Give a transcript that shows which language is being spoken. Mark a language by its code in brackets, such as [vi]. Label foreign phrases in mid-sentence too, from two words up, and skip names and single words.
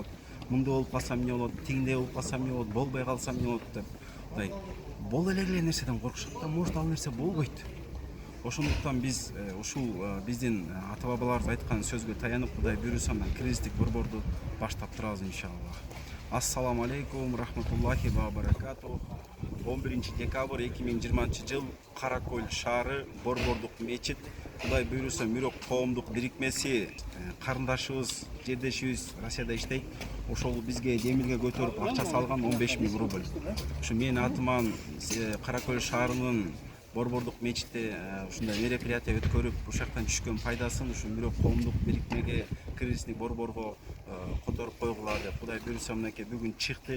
[ky] Мындай болуп калсам эмне болот, тигиндей болуп калсам эмне болот, болбой калсам эмне болот деп. Мындай боло эле нерседен коркушат да, может ал нерсе болбойт. Ошондуктан биз ушул биздин ата бабаларыбыз айткан сөзгө таянып, Кудай буйруса, мына кризистик борборду баштап турабыз иншалла. [ar] السلام عليكم ورحمة الله وبركاته. [ky] 11 декабрь 2020 жыл Кара Көл шаары Борбордук мечит Кудай буйруса Мирок коомдук бирикмеси карындашыбыз, жердешибиз Россияда иштейт. Ошол бизге демилге көтөрүп акча салган 15 000 рубль. Ушу менин атыман Кара Көл шаарынын Борбордук мечитте ушундай мероприятие өткөрүп, ушул жактан түшкөн пайдасын ушу Мирок коомдук бирикмеге, кризисник борборго которуп койгула деп Кудай буйруса мынакей бүгүн чыктык.